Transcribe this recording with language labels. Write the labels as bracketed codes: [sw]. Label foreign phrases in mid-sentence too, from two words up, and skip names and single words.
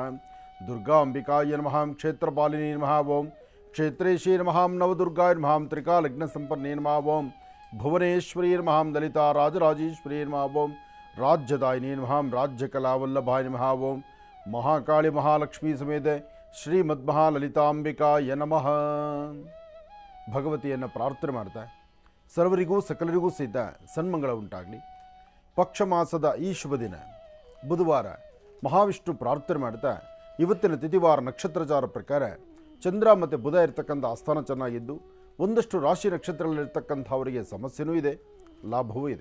[sa] दुर्गाम्बिकाय नमः। क्षेत्रपालिनी नमः। ओं क्षेत्रेशी नमः। नवदुर्गाय नमः। त्रिकालग्नसम्पन्ने नमः। ओं भुवनेश्वरी नमः। ललिता राजराजेश्वरी नमः। ओं राज्यदायिनी नमः। राज्यकलावल्लभाय नमः। ओं महाकाली महालक्ष्मी समेत ಶ್ರೀಮದ್ಮಹಾಲಲಿತಾಂಬಿಕಾಯ ನಮಃ. [kn] ಭಗವತಿಯನ್ನು ಪ್ರಾರ್ಥನೆ ಮಾಡ್ತಾ ಸರ್ವರಿಗೂ ಸಕಲರಿಗೂ ಸಹಿತ ಸನ್ಮಂಗಳ ಉಂಟಾಗಲಿ. ಪಕ್ಷ ಮಾಸದ ಈ ಶುಭ ದಿನ ಬುಧವಾರ ಮಹಾವಿಷ್ಣು ಪ್ರಾರ್ಥನೆ ಮಾಡ್ತಾ ಇವತ್ತಿನ ತಿಥಿವಾರ ನಕ್ಷತ್ರಚಾರ ಪ್ರಕಾರ ಚಂದ್ರ ಮತ್ತು ಬುಧ ಇರತಕ್ಕಂಥ ಆಸ್ಥಾನ ಚೆನ್ನಾಗಿದ್ದು ಒಂದಷ್ಟು ರಾಶಿ ನಕ್ಷತ್ರಗಳಲ್ಲಿರ್ತಕ್ಕಂಥವರಿಗೆ ಸಮಸ್ಯೆನೂ ಇದೆ, ಲಾಭವೂ ಇದೆ.